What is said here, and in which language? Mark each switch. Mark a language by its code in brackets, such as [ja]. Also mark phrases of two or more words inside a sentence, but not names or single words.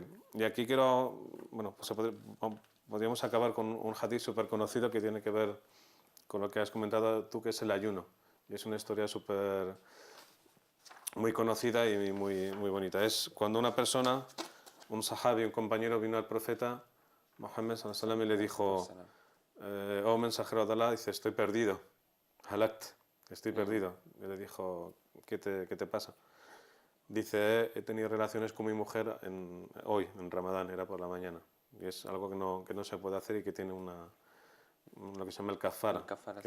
[es] Y aquí bueno, pues podríamos acabar con un hadith súper conocido que tiene que ver con lo que has comentado tú, que es el ayuno. Y es una historia muy conocida y muy bonita. Es cuando una persona, un sahabi, un compañero, vino al profeta Mohammed [ar] صلى الله عليه وسلم [es] y le dijo, oh mensajero de Allah, dice, estoy perdido, halakt, estoy perdido. Y le dijo, ¿qué te pasa? Dice, he tenido relaciones con mi mujer hoy, en Ramadán, era por la mañana. Y es algo que no se puede hacer y que tiene lo que se llama el kafara, que